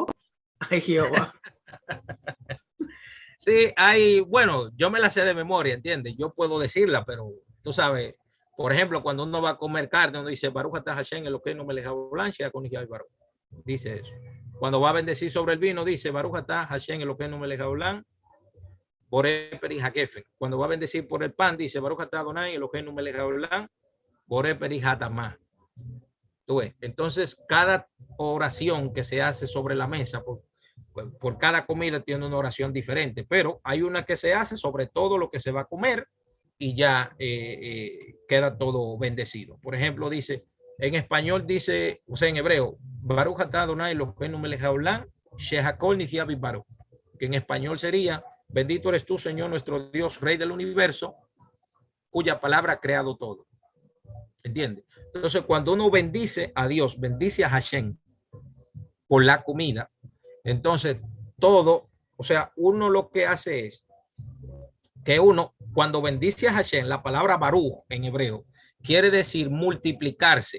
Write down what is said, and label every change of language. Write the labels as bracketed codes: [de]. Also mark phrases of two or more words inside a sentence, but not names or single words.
[es] Ay, Jehová. Sí, bueno, yo me la sé de memoria, ¿entiendes? Yo puedo decirla, pero tú sabes, por ejemplo, cuando uno va a comer carne, uno dice, [he] ברוך אתה השם, אלוקינו מלך העולם, שאקון ברוך. [es] Dice eso. Cuando va a bendecir sobre el vino, dice, [he] ברוך אתה השם, אלוקינו מלך העולם, בורא פרי הגפן. [es] Cuando va a bendecir por el pan, dice, [he] ברוך אתה אדני, אלוקינו מלך העולם, בורא פרי התמה. [es] Entonces, cada oración que se hace sobre la mesa, por cada comida tiene una oración diferente, pero hay una que se hace sobre todo lo que se va a comer y ya queda todo bendecido. Por ejemplo, dice, en español dice, o sea, en hebreo, [he] ברוך אתה אדני אלוקינו מלך העולם, שהכל נהיה בברוך, [es] que en español sería, bendito eres tú, Señor, nuestro Dios, Rey del universo, cuya palabra ha creado todo. ¿Entiendes? Entonces, cuando uno bendice a Dios, bendice a Hashem por la comida, entonces todo, o sea, uno lo que hace es que uno, cuando bendice a Hashem, la palabra Baruch en hebreo quiere decir multiplicarse.